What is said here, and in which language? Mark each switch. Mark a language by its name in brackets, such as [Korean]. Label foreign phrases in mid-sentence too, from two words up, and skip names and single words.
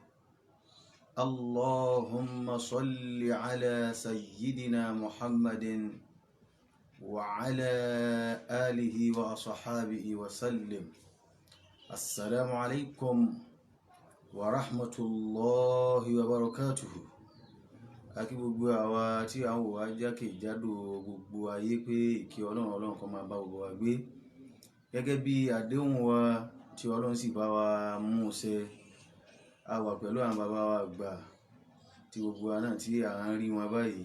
[Arabic] اللهم صل على سيدنا محمد وعلى آله وأصحابه وسلم. السلام عليكم ورحمة الله وبركاته. [Yoruba] Akí gbogbo àwa tí à ń wò wá jákèjádò gbogbo ayé pé ìkẹ́ Ọlọ́run kó máa bá gbogbo wa gbé gẹ́gẹ́ bí àdéhùn wa tí Ọlọ́run sì bá wa mú ṣẹ. A wà pẹ̀lú àwọn bàbá wa àgbà tí gbogbo wa náà tí à ń rí wọn báyìí.